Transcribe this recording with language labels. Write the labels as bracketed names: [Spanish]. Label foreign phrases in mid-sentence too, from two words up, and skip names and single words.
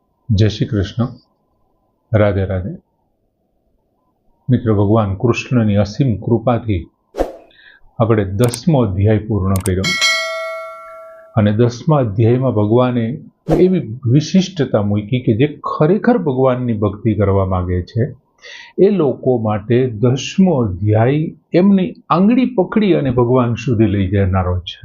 [Gujarati] જય શ્રી કૃષ્ણ। રાધે રાધે। મિત્ર, ભગવાન કૃષ્ણની અસીમ કૃપાથી આપણે 10મો અધ્યાય પૂર્ણ કર્યો અને 10મા અધ્યાયમાં ભગવાને એવી વિશિષ્ટતા મૂકી કે જે ખરેખર ભગવાનની ભક્તિ કરવા માંગે છે એ લોકો માટે 10મો અધ્યાય એમની આંગળી પકડી અને ભગવાન સુધી લઈ જનારો છે।